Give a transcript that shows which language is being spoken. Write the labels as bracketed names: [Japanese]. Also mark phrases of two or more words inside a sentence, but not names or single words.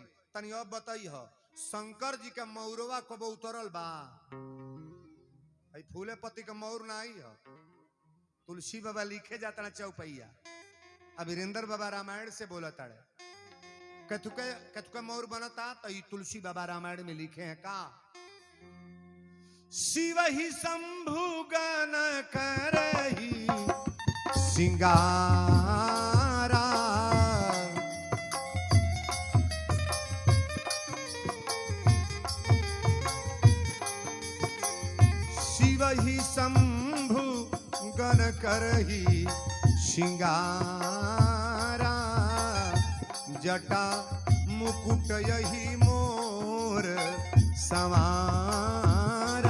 [Bhojpuri] तनी अब बताई हो शंकर जी के मौरवा कबो उतरल बा? फूले पति के मौर ना आई हो। तुलसी बाबा लिखे जाता ना चौपैया। अब वीरेंद्र बाबा रामायण से बोला ताड़े कथुके मौर बनता तो ये तुलसी बाबा रामायण में लिखे हैं का [Awadhi] शिव ही शंभु गण करही सिंगारा शिव ही शंभु गण करही सिंगारा जटा मुकुट यही मोर सवारा।